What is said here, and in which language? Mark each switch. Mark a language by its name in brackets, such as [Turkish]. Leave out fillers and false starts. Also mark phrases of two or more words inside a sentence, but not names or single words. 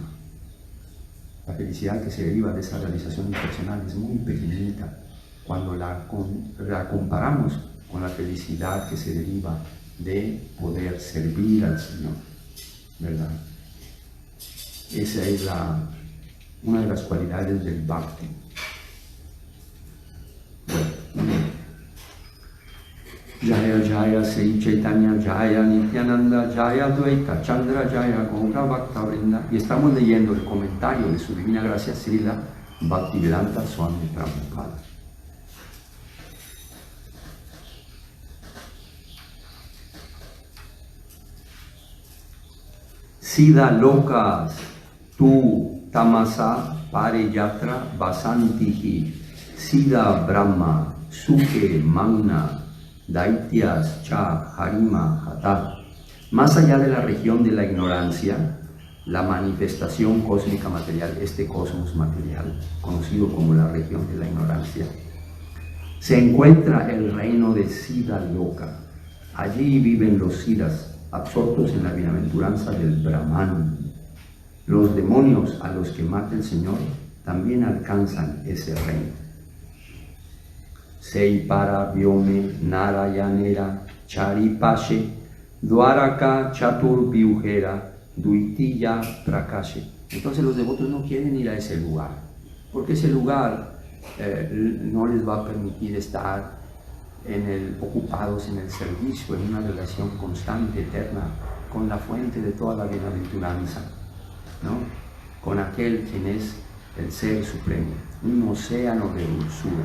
[Spanish] La felicidad que se deriva de esa realización impersonal es muy pequeñita cuando la comparamos con la felicidad que se deriva de poder servir al Señor, ¿verdad? Esa es una de las cualidades del bhakti. [Bangla] জয় জয় শ্রী চৈতন্য জয় নিত্যানন্দ জয় দ্বৈত চন্দ্র জয় গৌর ভক্ত বৃন্দ. [Spanish] Y estamos leyendo el comentario de su Divina Gracia Srila Bhaktivedanta Swami Prabhupada. [Sanskrit] सिद्ध लोकस् तु तमस पारियात्र वसन्तिहि सिद्ध ब्रह्म सुखे मग्ना दैत्यास् च हरिमा हता. [Spanish] Más allá de la región de la ignorancia, la manifestación cósmica material, este cosmos material, conocido como la región de la ignorancia, se encuentra el reino de Siddha Loka. Allí viven los siddhas, absortos en la bienaventuranza del Brahman. Los demonios a los que mata el Señor también alcanzan ese reino. [Bangla] সেইপর ব্যোমে নারায়ণের চারিপাশে দ্বারকা চতুর ব্যূহের দ্বিতীয় প্রকাশে. [Spanish] Entonces los devotos no quieren ir a ese lugar, porque ese lugar no les va a permitir estar ocupados en el servicio, en una relación constante, eterna con la fuente de toda la bienaventuranza, ¿no? Con aquel quien es el Ser Supremo, un océano de dulzura.